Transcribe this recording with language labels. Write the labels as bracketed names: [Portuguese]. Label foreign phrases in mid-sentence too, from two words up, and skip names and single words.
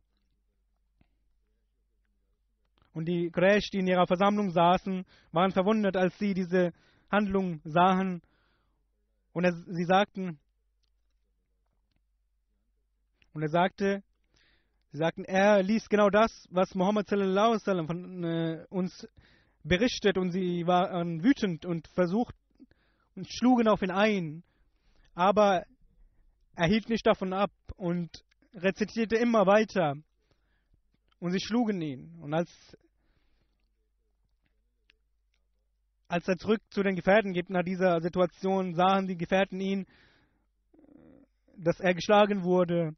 [German] Und die Quraysh, die in ihrer Versammlung saßen, waren verwundert, als sie diese Handlung sahen. Und sie sagten, er liest genau das, was Muhammad [Arabic] صلى الله عليه وسلم [German] von uns berichtet, und sie waren wütend und schlugen auf ihn ein. Aber er hielt nicht davon ab und rezitierte immer weiter. Und sie schlugen ihn. Und als er zurück zu den Gefährten geht, nach dieser Situation, sahen die Gefährten ihn, dass er geschlagen wurde.